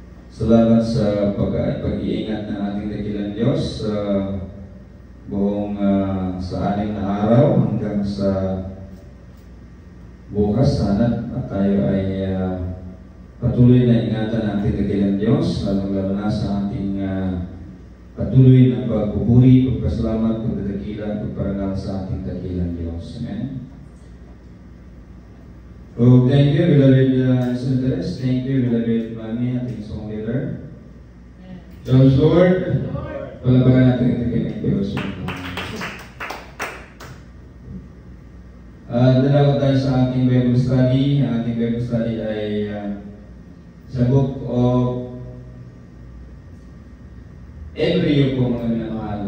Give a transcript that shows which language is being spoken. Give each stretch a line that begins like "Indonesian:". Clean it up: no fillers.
Filipino: Salamat sa pag-iingat ng ating dakilang Diyos sa buong sa 6 na araw hanggang sa bukas. Sana at tayo ay patuloy na ingatan ng ating dakilang Diyos, lalo na sa ating patuloy na pagpupuri, pagpasalamat, pagdadakila, pagparangal sa ating dakilang Diyos. Amen.
English: So, thank you, beloved senators. Thank you, beloved Mami, ating song leader. Praise Lord.
Filipino: Palapakan natin ang dakilang Diyos. Dalawa tayo sa ating Bible study. Ang ating Bible study ay sa book of Hebreo po mga minamahal.